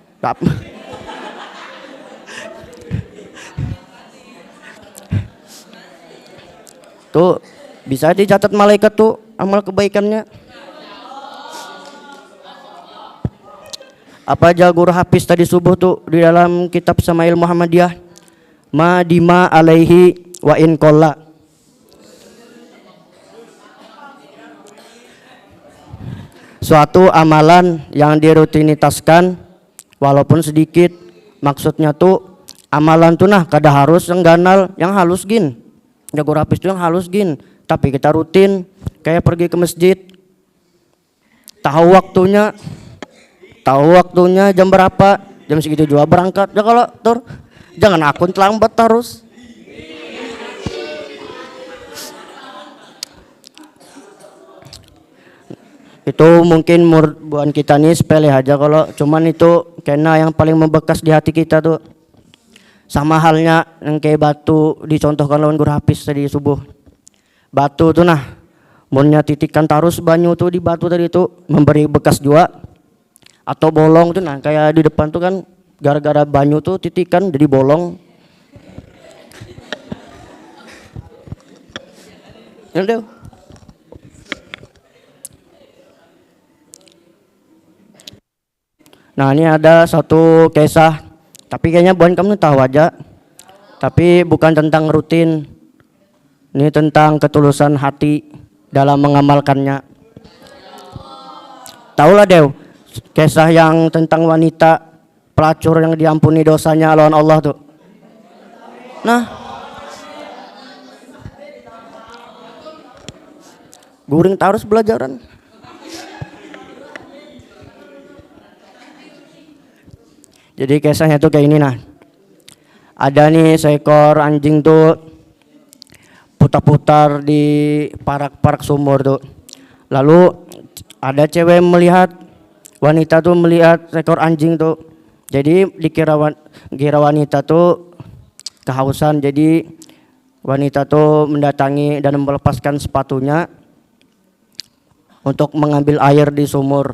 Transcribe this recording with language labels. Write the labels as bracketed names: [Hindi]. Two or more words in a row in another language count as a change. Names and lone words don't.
[Indonesian] Tuh bisa dicatat malaikat tuh amal kebaikannya. Apa aja guru Hafiz tadi subuh tuh di dalam kitab Samail Muhammadiyah, [Arabic] ما ديم عليه وإن قل. [Indonesian] Suatu amalan yang dirutinitaskan walaupun sedikit, maksudnya tuh amalan tuh nah [Banjar] kada harus yang ganal, yang halus gin. [Indonesian] Ya guru Hafiz tuh yang halus gin, tapi kita rutin kayak pergi ke masjid. Tahu waktunya jam berapa, jam segitu juga berangkat. Ya kalau tur jangan akun terlambat terus. Itu mungkin buat kita nih sepele aja, kalau cuman itu karena yang paling membekas di hati kita tuh. Sama halnya yang kayak batu dicontohkan lawan guru Hafiz tadi subuh. [Banjar] Batu tuh nah, munnya titikan tarus banyu tuh di batu tadi tuh memberi bekas juga. [Indonesian] Atau bolong tuh nah kayak di depan tuh kan gara-gara banyu tuh titikan jadi bolong. Yaudah. Nah ini ada satu kisah, tapi kayaknya bukan kamu tahu aja. Tapi bukan tentang rutin, ini tentang ketulusan hati dalam mengamalkannya. Tahulah Dew, kisah yang tentang wanita pelacur yang diampuni dosanya lawan Allah tuh. [Banjar] Nah, guring tarus belajaran. [Indonesian] Jadi kisahnya tuh kayak ini nah. Ada nih seekor anjing tuh putar-putar di parak-parak sumur tuh. Lalu ada cewek melihat, wanita tuh melihat seekor anjing tuh. Jadi dikira wanita tuh kehausan. Jadi wanita tuh mendatangi dan melepaskan sepatunya untuk mengambil air di sumur.